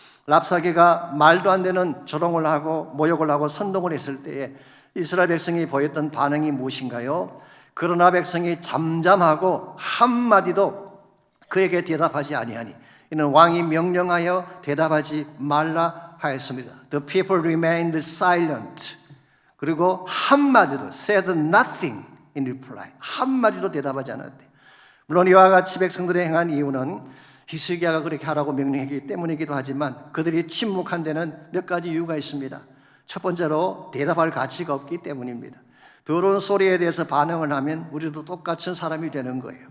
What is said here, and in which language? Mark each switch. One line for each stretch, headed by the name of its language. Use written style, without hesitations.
Korean: 랍사게가 말도 안 되는 조롱을 하고 모욕을 하고 선동을 했을 때에 이스라엘 백성이 보였던 반응이 무엇인가요? 그러나 백성이 잠잠하고 한마디도 그에게 대답하지 아니하니 이는 왕이 명령하여 대답하지 말라 하였습니다.
English: The people remained silent.
Korean: 그리고 한마디도
English: said nothing in reply.
Korean: 한마디도 대답하지 않았대. 물론 이와 같이 백성들이 행한 이유는 히스기야가 그렇게 하라고 명령했기 때문이기도 하지만 그들이 침묵한 데는 몇 가지 이유가 있습니다. 첫 번째로 대답할 가치가 없기 때문입니다. 더러운 소리에 대해서 반응을 하면 우리도 똑같은 사람이 되는 거예요.